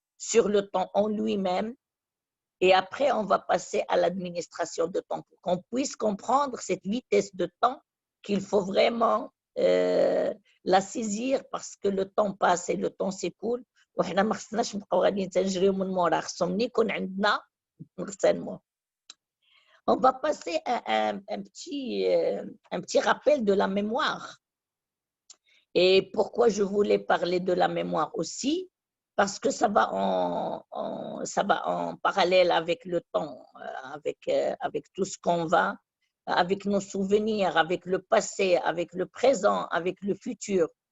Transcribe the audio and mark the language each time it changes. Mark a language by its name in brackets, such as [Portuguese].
[French] sur le temps en lui-même. Et après, on va passer à l'administration de temps pour qu'on puisse comprendre cette vitesse de temps qu'il faut vraiment la saisir parce que le temps passe et le temps s'écoule. [Arabic] وحنا ما خصناش نبقاو غاديين تنجريو من مورا خصهم يكون عندنا نغتنموه. [French] On va passer à un petit rappel de la mémoire. Et pourquoi je voulais parler de la mémoire aussi? Parce que ça va en parallèle avec le temps, avec tout ce qu'on va, avec nos souvenirs, avec le passé, avec le présent, avec le futur.